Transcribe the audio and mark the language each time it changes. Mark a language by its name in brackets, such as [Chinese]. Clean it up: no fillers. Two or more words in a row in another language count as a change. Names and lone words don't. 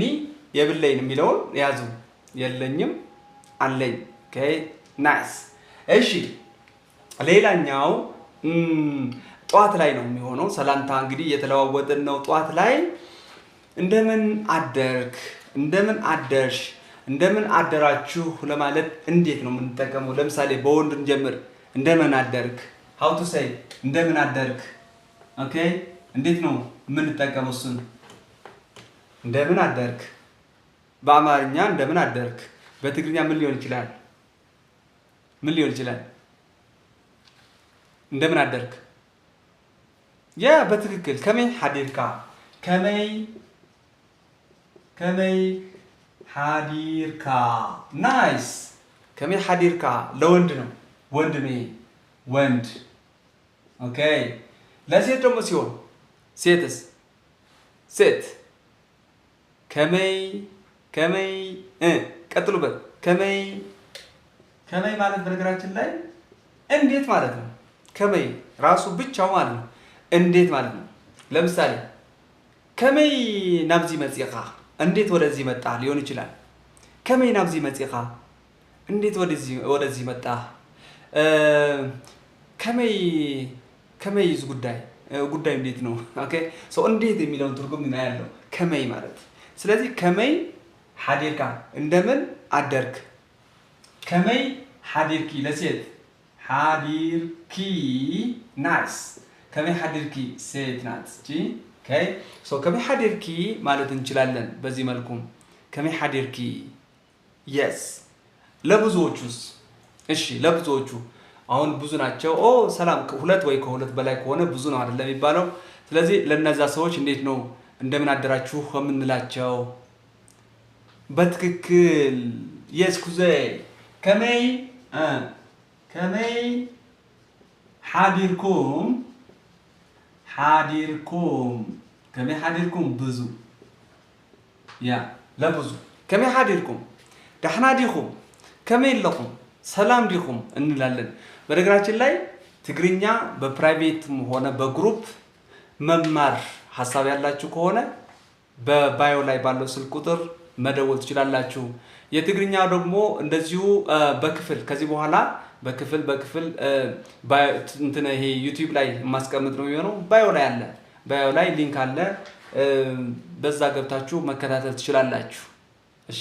[Amharic] የብለይን የሚለውን ያዙ የለኝም አለኝ [English] okay nice [Amharic] እሺ ሌላኛው ጧት ላይ ነው የሚሆነው ሰላምታ እንግዲህ የተለዋወጥን ነው ጧት ላይ እንደምን አደርክ እንደምን አደርሽ እንደምን አደራችሁ ለማለት እንዴት ነው የምንጠቀመው ለምሳሌ በወንድ እንጀምር እንደምን አደርክ [English] how to say [Amharic] እንደምን አደርክ ኦኬ እንዴት ነው የምንጠቀመው እሱን እንደምን አደርክ በአማርኛ እንደምን አደርክ በትግርኛ ምን ሊሆን ይችላል እንደምን አደርክ ያ በትክክል [Tigrinya] ከመይ ሐዲርካ [Amharic] ናይስ [Tigrinya] ከመይ ሐዲርካ [Amharic] ለወንድ ነው ወንድ ኦኬ ለሴት ደግሞ ሲሆን ሴት ከመይ ቀጥሉበት ከመይ ማለት በነገራችን ላይ እንዴት ማለት ነው ከመይ ራሱ ብቻው ማለት ነው እንዴት ማለት ነው ለምሳሌ [Tigrinya] ከመይ ናብዚ መጽኻ [Amharic] እንዴት ወደዚህ መጣ ሊሆን ይችላል [Tigrinya] ከመይ ናብዚ መጽኻ [Amharic] እንዴት ወደዚህ መጣ ከመይ ጉዳይ እንዴት ነው [English] okay so [Amharic] እንዴት የሚለውን ትርጉም ነው ያለው ከመይ ማለት ስለዚህ [Tigrinya] ከመይ ሐዲርካ [Amharic] እንደምን አደርክ [Tigrinya] ከመይ ሐዲርኪ [Amharic] ለሴት ሓዲርኪ ናይስ [Tigrinya] ከመይ ሓዲርኪ [Amharic] ሴት ናት እቺ [English] okay so [Tigrinya] ከመይ ሓዲርኪ [Amharic] ማለት እንችላለን በዚህ መልኩ [Tigrinya] ከመይ ሓዲርኪ [Amharic] የስ ለብዙዎቹስ እሺ ለብዙዎቹ አሁን ብዙ ናቸው ኦ ሰላም ሁለት ወይ ከሁለት በላይ ከሆነ ብዙ ነው አይደለም የሚባለው ስለዚህ ለነዛ ሰዎች እንዴት ነው እንደምን አደራችሁ ከምንላቸው በትክክል የስ ኩዘይ [Tigrinya] ከመይ ሓዲርኩም ከመይ ሓዲርኩም [Amharic] ብዙ ያ ለብዙ [Tigrinya] ከመይ ሓዲርኩም ደህና ዲኹም ከመይ ለኹም ሰላም ዲኹም [Amharic] እንላለን በነገራችን ላይ ትግርኛ በፕራይቬትም ሆነ በግሩፕ መማር ሐሳብ ያላችሁ ከሆነ በባዮ ላይ ባለው ስልክ ቁጥር መደወል ትችላላችሁ የትግርኛ ደግሞ እንደዚሁ በክፍል ከዚህ በኋላ በክፍል እንትን ይሄ ዩቲዩብ ላይ ማስቀመጥ ነው የሚሆነው ባዮ ላይ ሊንክ አለ በዛ ገብታችሁ መከታተል ትችላላችሁ እሺ